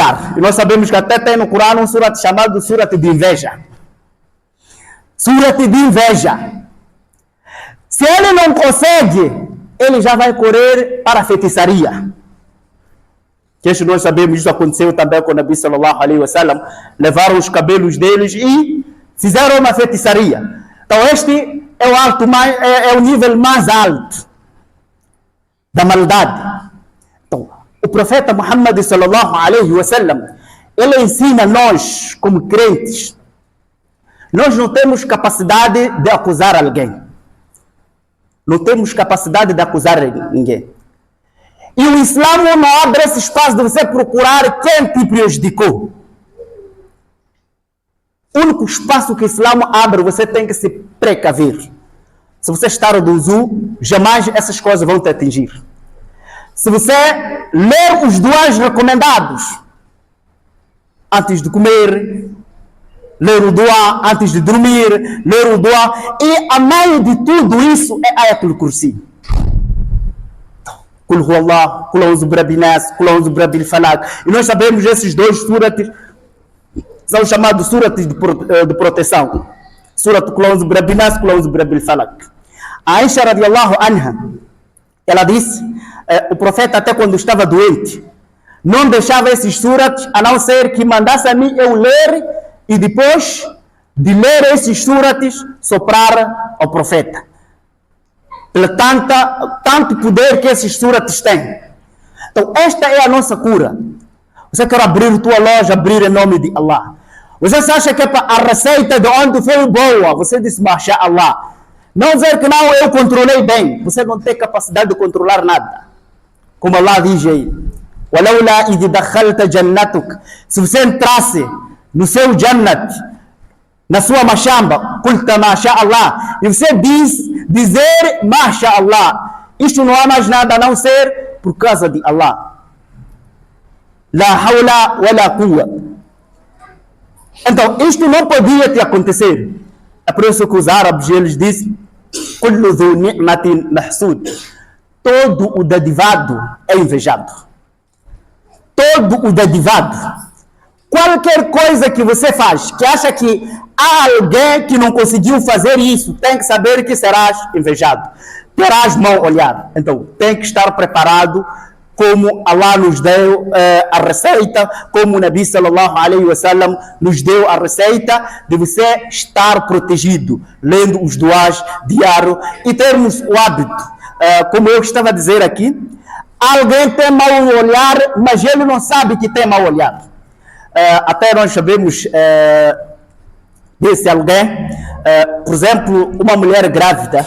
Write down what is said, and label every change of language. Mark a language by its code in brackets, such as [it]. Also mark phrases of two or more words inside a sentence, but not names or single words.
[pt] E nós sabemos que até tem no Corão um surat chamado surat de inveja. Surat de inveja. Se ele não consegue, ele já vai correr para a feitiçaria. Que isso nós sabemos, isso aconteceu também com o Nabi [ar] صلى الله عليه وسلم. [pt] Levaram os cabelos deles e fizeram uma feitiçaria. Então este é o alto, é o nível mais alto da maldade. Então, o profeta Muhammad [ar] صلى الله عليه وسلم, [pt] ele ensina nós, como crentes, nós não temos capacidade de acusar alguém. Não temos capacidade de acusar ninguém. E o Islã não abre esse espaço de você procurar quem te prejudicou. O único espaço que o Islã abre, você tem que se precaver. Se você estar do uzu, jamais essas coisas vão te atingir. Se você ler os duas recomendados, antes de comer, ler o dua antes de dormir, ler o dua, e a mãe de tudo isso é Ayatul Kursi. [ar] قل هو الله، قل أعوذ برب الناس، قل أعوذ برب الفلق. [pt] E nós sabemos esses dois surates são chamados surates de proteção. Surat [ar] قل أعوذ برب الناس، قل أعوذ برب الفلق. [pt] A Aisha [ar] رضي الله عنها, [pt] ela disse, o profeta até quando estava doente, não deixava esses surates, a não ser que mandasse a mim eu ler e depois de ler esses surates, soprar ao profeta. Pelo tanto poder que esses surates têm. Então, esta é a nossa cura. Você quer abrir tua loja, abrir em nome de Allah. Você acha que a receita de onde foi boa? Você disse, [ar] ما شاء الله. [pt] Não dizer que não, eu controlei bem. Você não tem capacidade de controlar nada. Como Allah diz aí. [ar] وَلَوْلَا إِذِ دَخَلْتَ جَنَّتُكَ. [pt] Se você entrasse no seu Jannat, na sua machamba, [ar] قلت ما شاء الله, [pt] e você dizer [ar] ما شاء الله, [pt] isto não há mais nada a não ser por causa de Allah. [ar] لا حول ولا قوة. [pt] Então, isto não podia te acontecer. É por isso que os árabes, eles dizem, [ar] كل ذي نعمة محسود. [pt] Todo o dadivado é invejado. Todo o dadivado. Qualquer coisa que você faz, que acha que há alguém que não conseguiu fazer isso, tem que saber que serás invejado. Terás mau olhar. Então, tem que estar preparado, como Allah nos deu a receita, como o Nabi [ar] صلى الله عليه وسلم [pt] nos deu a receita de você estar protegido, lendo os duas diários e termos o hábito. Como eu estava a dizer aqui, alguém tem mau olhar, mas ele não sabe que tem mau olhar. Até nós sabemos desse alguém, por exemplo, uma mulher grávida.